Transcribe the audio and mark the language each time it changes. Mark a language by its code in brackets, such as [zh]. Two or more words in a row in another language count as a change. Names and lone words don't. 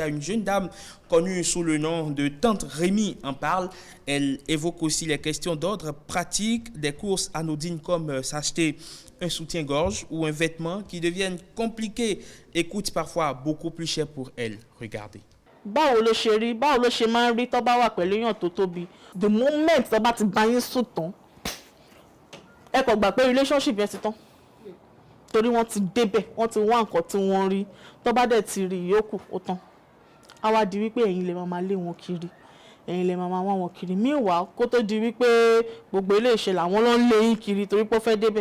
[fr] Une jeune dame connue sous le nom de Tante Rémi en parle. Elle évoque aussi les questions d'ordre pratique, des courses anodines comme s'acheter un soutien-gorge ou un vêtement qui deviennent compliqués et coûtent parfois beaucoup plus cher pour elle. Regardez. [yo] Báwo ló ṣe rí, báwo ló ṣe máa ń rí tó bá wà pẹ̀lú èèyàn tó tóbi. [en] The moment [yo] tó bá ti bá yín sùn tán, ẹ kò gbà pé relationship yẹn ti tán. Torí wọ́n ti débẹ̀, wọ́n ti wá nǹkan tí wọ́n rí, tó bá dẹ̀ ti rí ìyókù ó tán. Á wá di wípé ẹ̀yin lè máa lé wọn kiri, ẹ̀yin lè máa wá wọn kiri. Meanwhile, kó tó di wípé gbogbo ilé ìṣe làwọn ló ń lé yín kiri torí pé ó fẹ́ débẹ̀.